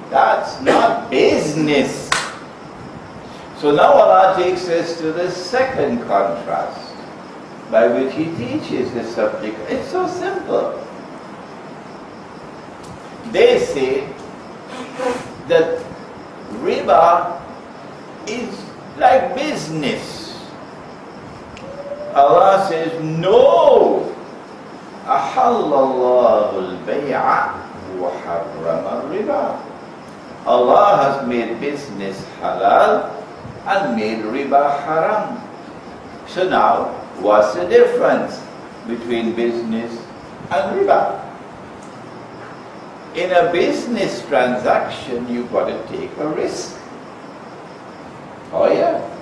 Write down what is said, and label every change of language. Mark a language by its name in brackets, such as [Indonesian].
[English] That's not business. So now Allah takes us to the second contrast by which He teaches this subject. It's so simple. They say that riba is like business. Allah says, no. [Arabic] أحل الله البيع وحرم الربا. [English] Allah has made business halal and made riba haram. So now, what's the difference between business and riba? In a business transaction, you've got to take a risk. Oh yeah.